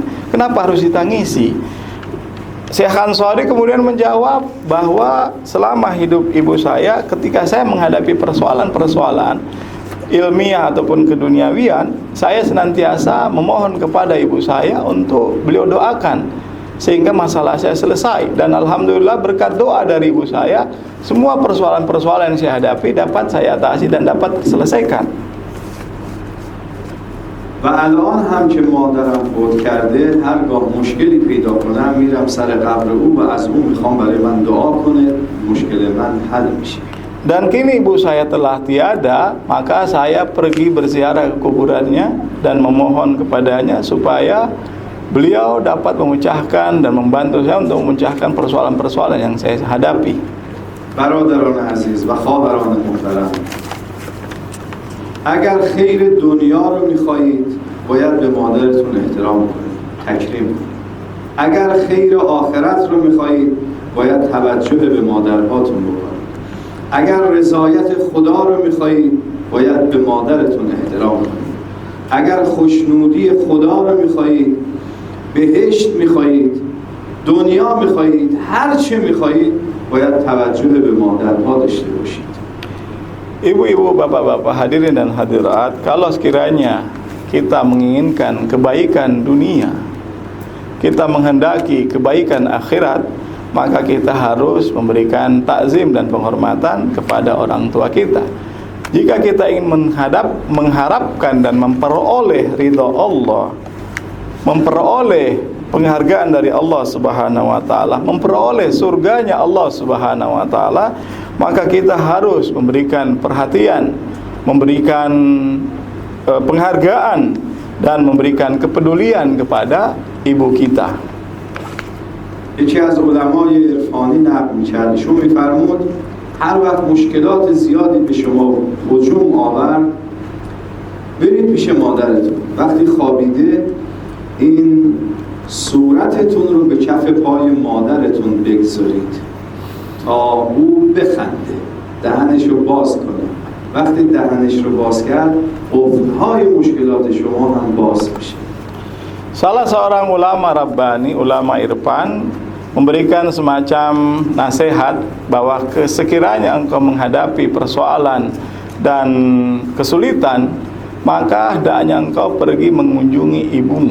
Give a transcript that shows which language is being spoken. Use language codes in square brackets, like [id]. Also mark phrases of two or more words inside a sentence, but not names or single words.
[id] Kenapa harus ditangisi? Syekh Ansori kemudian menjawab bahwa selama hidup ibu saya, ketika saya menghadapi persoalan-persoalan ilmiah ataupun keduniawian, saya senantiasa memohon kepada ibu saya untuk beliau doakan sehingga masalah saya selesai. Dan alhamdulillah berkat doa dari ibu saya, semua persoalan-persoalan yang saya hadapi dapat saya atasi dan dapat terselesaikan. [fa] و الان هم که مادرم فوت کرده هرگاه مشکلی پیدا کنم میرم سر قبر او و از او میخوام برای من دعا کنه، مشکل من حل میشه. [id] Dan kini ibu saya telah tiada, maka saya pergi berziarah ke kuburannya dan memohon kepadanya supaya beliau dapat memecahkan dan membantu saya untuk memecahkan persoalan-persoalan yang saya hadapi. [fa] برادران عزیز و خواهران محترم، اگر خیر دنیا رو میخواهید باید به مادرتون احترام کنید، تکریم کنید. اگر خیر آخرت رو میخواهید باید توجه به مادرهاتون بکنید. اگر رضایت خدا رو میخواهید باید به مادرتون احترام کنید. اگر خوشنودی خدا رو میخواهید، بهشت میخواهید، دنیا میخواهید، هر چه میخواهید باید توجه به مادرها داشته باشید. [id] Ibu-ibu, bapak-bapak, hadirin dan hadirat, kalau sekiranya kita menginginkan kebaikan dunia, kita menghendaki kebaikan akhirat, maka kita harus memberikan takzim dan penghormatan kepada orang tua kita. Jika kita ingin mengharapkan dan memperoleh ridha Allah, memperoleh penghargaan dari Allah [ar] سبحانه وتعالى, [id] memperoleh surganya Allah [ar] سبحانه وتعالى, [id] maka kita harus memberikan perhatian, memberikan penghargaan dan memberikan kepedulian kepada ibu kita. [fa] یکی از علمای عرفانی نقل می‌کرد، ایشون می‌فرمود هر وقت مشکلات زیادی به شما هجوم آورد برید پیش مادرتون، وقتی خوابیده این صورتتون رو به کف پای مادرتون بگذارید تا او بخنده، دهنش رو باز کنه. وقتی دهنش رو باز کرد قفل‌های مشکلات شما هم باز میشه. [id] Salah seorang ulama Rabbani, ulama irfan, memberikan semacam nasihat bahwa sekiranya engkau menghadapi persoalan dan kesulitan, maka hendaknya engkau pergi mengunjungi ibumu.